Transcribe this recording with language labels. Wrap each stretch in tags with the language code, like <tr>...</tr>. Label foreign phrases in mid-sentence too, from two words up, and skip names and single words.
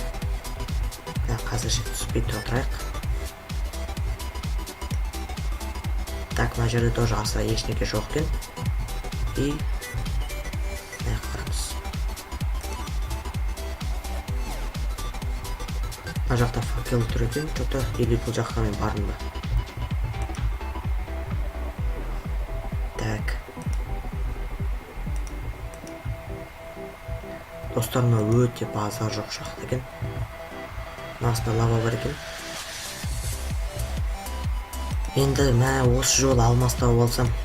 <kk>Қазір түспей отырайық. Так, мына жерде тоже аса ешнеге жоқ екен. И мына жақта факел тұр екен,</kk> <ru>что-то или</ru> <kk>бұл жаққа мен бардым ба? Так. Достар, мына өте базар жоқ шахта екен. Астында лава бар екен. Енді мә осы жол алмас тауып алсам.</kk>